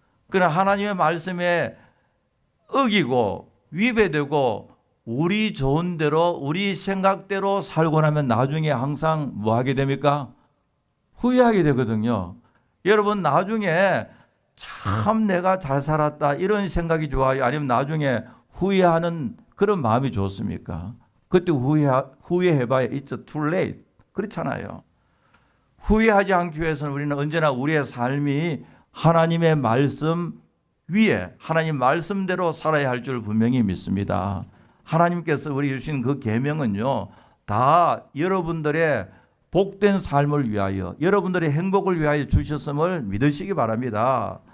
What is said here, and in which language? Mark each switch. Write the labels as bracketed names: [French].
[Korean] 그러나 하나님의 말씀에 어기고 위배되고 우리 좋은 대로 우리 생각대로 살고 나면 나중에 항상 뭐 하게 됩니까? 후회하게 되거든요. 여러분, 나중에 참 내가 잘 살았다 이런 생각이 좋아요? 아니면 나중에 후회하는 그런 마음이 좋습니까? 그때 후회해봐야 [English] it's too late. [Korean] 그렇잖아요. 후회하지 않기 위해서는 우리는 언제나 우리의 삶이 하나님의 말씀 위에 하나님 말씀대로 살아야 할 줄 분명히 믿습니다. 하나님께서 우리 주신 그 계명은요, 다 여러분들의 복된 삶을 위하여, 여러분들의 행복을 위하여 주셨음을 믿으시기 바랍니다.